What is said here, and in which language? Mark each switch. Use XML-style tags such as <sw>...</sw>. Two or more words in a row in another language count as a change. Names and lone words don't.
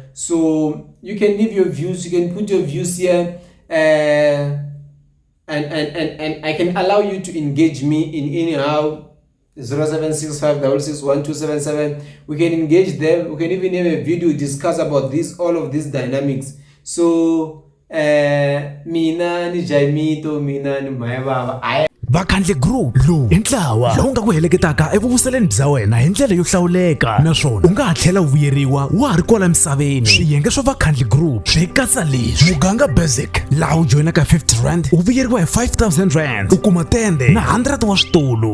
<en>So you can leave your views, you can put your views here, and I can allow you to engage me in anyhow. 0765661277. We can engage them. We can even have a video discuss about all of these dynamics.</en> <ts>So mina ni Jaimito, mina ni Mayababa. Vakhandle Group lo intlawa lowu nga ku heleketaka evuvuseleni bya wena hi ndlela yo hlawuleka naswona u nga ha tlhela vuyeriwa wa ha ri kwala misaveni. Swiyenge swa Vakhandle Group swi katsa leswi: muganga basic laha u joinaka 50 rand u vuyeriwa hi 5000 rand, u kuma tende na 100 wa switulu.</ts>